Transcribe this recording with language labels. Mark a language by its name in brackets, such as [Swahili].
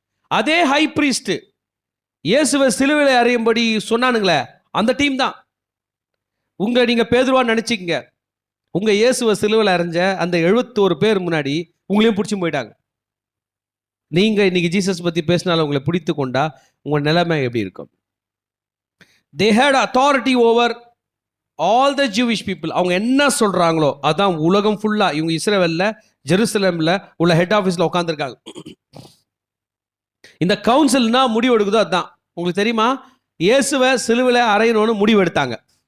[Tamil] அதே high priest இயேசுவை சிலுவையில அறையும்படி சொன்னானுங்களே, அந்த டீம் தான். நீங்க பேதுருவா நினைச்சிக்கங்க. உங்க இயேசுவை சிலுவையில அறைஞ்ச அந்த 71 பேர் முன்னாடி உங்களையும் பிடிச்சி போயிட்டாங்க. நீங்க இன்னைக்கு ஜீசஸ் பத்தி பேசினாலும் உங்களை பிடித்து கொண்டா உங்க நிலைமை எப்படி இருக்கும்? [English] They had authority over all the Jewish people. [Tamil] அவங்க என்ன சொல்றாங்களோ அதான் உலகம் ஃபுல்லா. இவங்க இஸ்ரவேல்ல ஜெருசலேம்ல உள்ள ஹெட் ஆஃபீஸ்ல உட்காந்துருக்காங்க. இந்த கவுன்சில்னா முடிவு எடுக்குதோ அதுதான். உங்களுக்கு தெரியுமா, இயேசுவை சிலுவையில அறையணும்னு முடிவு எடுத்தாங்களா?